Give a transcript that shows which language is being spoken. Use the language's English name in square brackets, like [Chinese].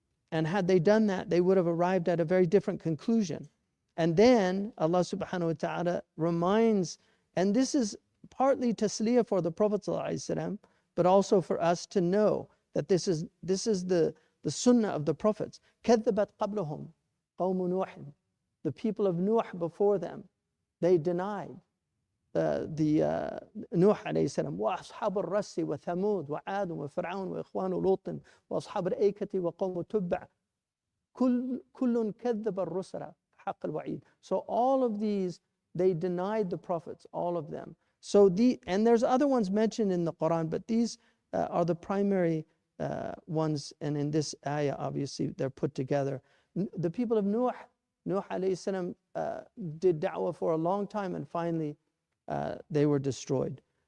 [English] And had they done that, they would have arrived at a very different conclusion. And then Allah subhanahu wa ta'ala reminds, and this is partly tasliyah for the Prophet ﷺ, but also for us to know that this is the sunnah of the prophets. [Arabic] كَذَّبَتْ قَبْلُهُمْ قَوْمُ نُوحٍ, [English] the people of Nuh before them, they denied the Nuh alayhi salam, [Arabic] وَأَصْحَابُ الرَّسِّ وَثَمُودَ وَعَادٌ وَفِرْعَوْنَ وَإِخْوَانُ لُوطٍ وَأَصْحَابُ الْأَيْكَةِ وَقَوْمُ تُبَّعٍ كُلٌّ كَذَّبَ الرُّسُلَ حَقَّ الْوَعِيدِ. [English] So all of these, they denied the prophets, all of them. So and there's other ones mentioned in the Qur'an, but these are the primary ones, and in this ayah, obviously, they're put together. The people of Nuh alayhi salam did da'wah for a long time, and finally they were destroyed.